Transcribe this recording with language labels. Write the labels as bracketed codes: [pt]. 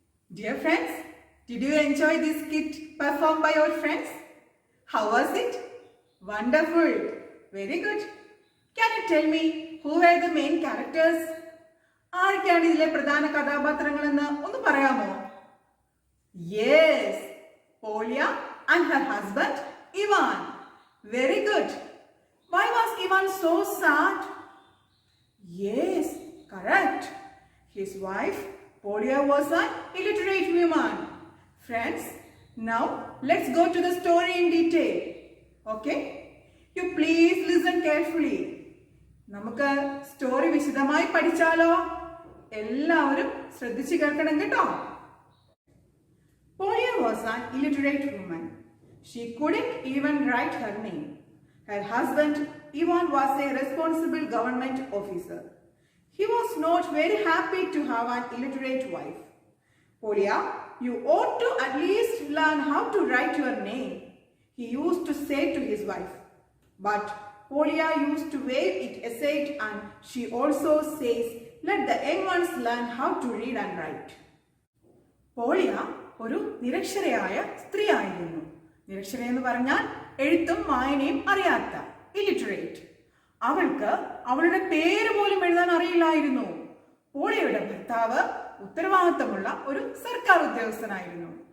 [en] Dear friends, did you enjoy this skit performed by our friends? How was it? Wonderful. Very good. Can you tell me who were the main characters? [ml] ആരൊക്കെയാണ് ഇതിലെ പ്രധാന കഥാപാത്രങ്ങളെന്ന് ഒന്ന് പറയാമോ? [en] Yes, Polya and her husband Ivan. Very good. Why was Ivan so sad? Yes, correct. His wife Polya was an illiterate woman. Friends, now let's go to the story in detail. Okay? You please listen carefully. [ml] നമുക്ക് story വിശദമായി പഠിച്ചാലോ? എല്ലാവരും ശ്രദ്ധിച്ചു കേൾക്കണം കേട്ടോ. [en] Polya was an illiterate woman. She couldn't even write her name. Her husband Ivan was a responsible government officer. He was not very happy to have an illiterate wife. Polya, you ought to at least learn how to write your name, he used to say to his wife. But Polya used to wave it aside and she also says, let the young ones learn how to read and write. [ml] പോളിയ ഒരു നിരക്ഷരയായ സ്ത്രീ ആയിരുന്നു. നിരക്ഷര എന്ന് പറഞ്ഞാൽ എഴുത്തും വായനയും അറിയാത്ത, illiterate. അവൾക്ക് അവളുടെ പേര് പോലും എഴുതാൻ അറിയില്ലായിരുന്നു. പോളിയയുടെ ഭർത്താവ് ഉത്തരവാദിത്തമുള്ള ഒരു സർക്കാർ ഉദ്യോഗസ്ഥനായിരുന്നു.